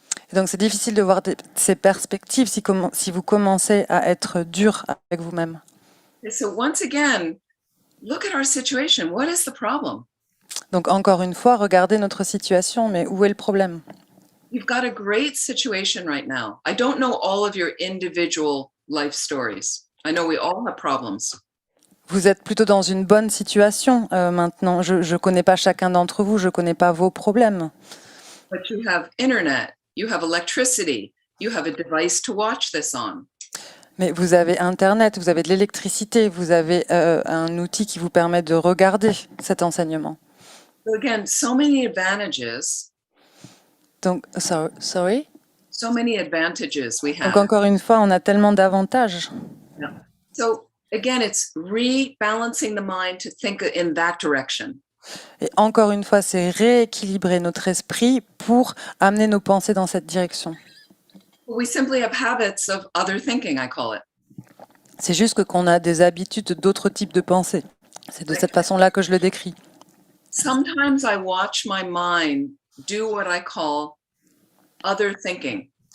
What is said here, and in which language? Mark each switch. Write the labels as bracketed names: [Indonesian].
[French] Et donc c'est difficile de voir ces perspectives si vous commencez à être dur avec vous-même. [English] And so once again, look at our situation. What is the problem? [French] Donc encore une fois, regardez notre situation, mais où est le problème? [English] You've got a great situation right now. I don't know all of your individual life stories. I know we all have problems. [French] Vous êtes plutôt dans une bonne situation maintenant. Je ne connais pas chacun d'entre vous, je ne connais pas vos problèmes. [English] But you have internet, you have electricity, you have a device to watch this on. [French] Mais vous avez Internet, vous avez de l'électricité, vous avez un outil qui vous permet de regarder cet enseignement. [English] So again, so many advantages. [French] Donc, [English] sorry? So many advantages we have. [French] Donc encore une fois, on a tellement d'avantages. [English] Yeah. So again, it's rebalancing the mind to think in that direction. [French] Et encore une fois, c'est rééquilibrer notre esprit pour amener nos pensées dans cette direction. [English] We simply have habits of other thinking, I call it. [French] C'est juste qu'on a des habitudes d'autres types de pensées. C'est de cette façon-là que je le décris. [English] Sometimes I watch my mind do what I call other thinking.